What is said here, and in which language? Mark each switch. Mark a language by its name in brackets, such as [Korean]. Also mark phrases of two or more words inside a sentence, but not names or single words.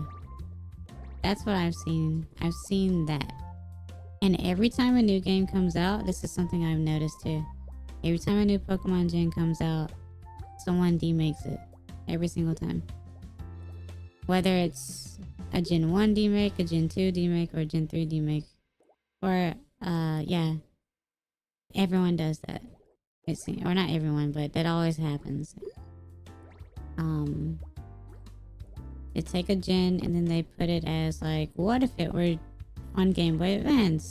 [English] That's what I've seen. I've seen that. And every time a new game comes out, this is something I've noticed too. Every time a new Pokemon gen comes out, someone demakes it. Every single time. Whether it's a Gen 1 demake, a Gen 2 demake, or a Gen 3 demake. Or, yeah. Everyone does that. Or not everyone, but that always happens. They take a gen and then they put it as like, what if it were on Game Boy Advance?